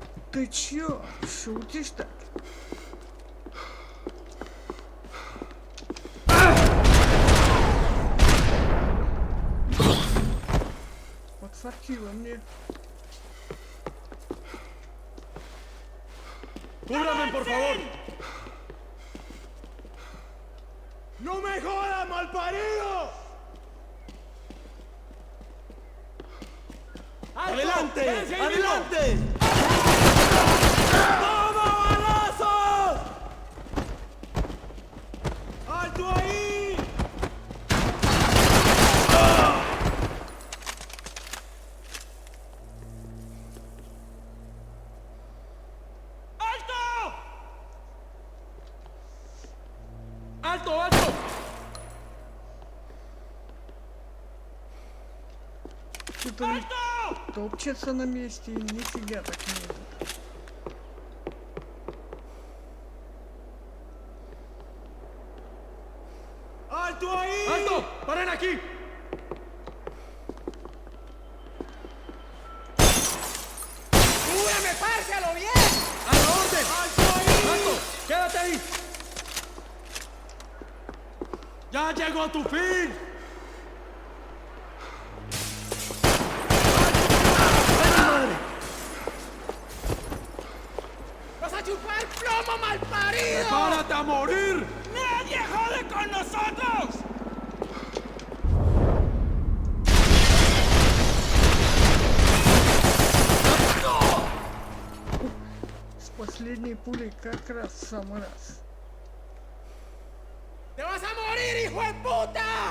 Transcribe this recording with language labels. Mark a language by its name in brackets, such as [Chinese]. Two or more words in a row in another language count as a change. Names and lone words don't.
[Russian] Ты чё, шутишь так? Подфартило мне. [Spanish] ¡Cúbrame, por favor! ¡No me jodas, malparido! ¡Adelante! ¡Adelante! ¡Toma balazos! ¡Alto ahí! ¡Alto! ¡Alto, alto! [Russian] Что-то топчется на месте и нифига так не идет. [Spanish] ¡Alto ahí! ¡Alto! ¡Paren aquí! ¡Cúbrame, parce, a lo bien! ¡A la orden! ¡Alto ahí! ¡Alto! ¡Quédate ahí! ¡Ya llegó tu fin! ¡Vas a chupar plomo, malparido! ¡Prepárate a morir! ¡Nadie jode con nosotros! [Russian] С последней пулей как раз в самый раз. [Spanish] ¡Te vas a morir, hijo de puta!